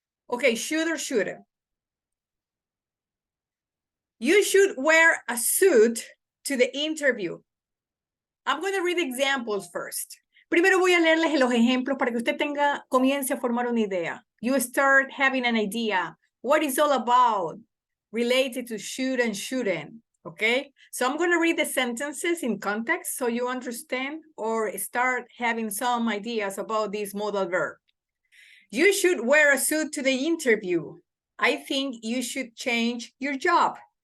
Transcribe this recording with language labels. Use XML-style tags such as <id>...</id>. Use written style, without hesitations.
<en>Okay, should or shouldn't? You should wear a suit to the interview. I'm going to read examples first.</en> <es>Primero voy a leerles los ejemplos para que usted comience a formar una idea.</es> <en>You start having an idea. What it's all about related to should and shouldn't. Okay? So I'm going to read the sentences in context so you understand or start having some ideas about this modal verb. You should wear a suit to the interview. I think you should change your job.</en>